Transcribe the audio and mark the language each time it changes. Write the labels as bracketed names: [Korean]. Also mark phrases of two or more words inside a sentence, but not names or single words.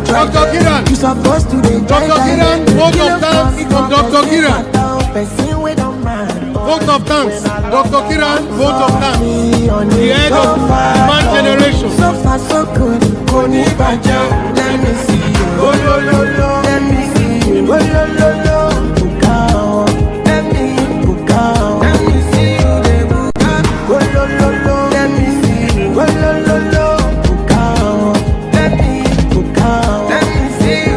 [English] Dr. Kiran. You supposed to be Dr. Kiran, vote of thanks from Dr. Kiran. Vote of thanks. Dr. Kiran, vote of thanks. The head of human generation. So far, so good. Let me see you. Oh, lo, lo, lo. Let me see you. Oh, lo, lo, lo. Let me see you. Oh, lo, lo, lo. Let me see you. Oh, lo, lo, lo. Let me see you.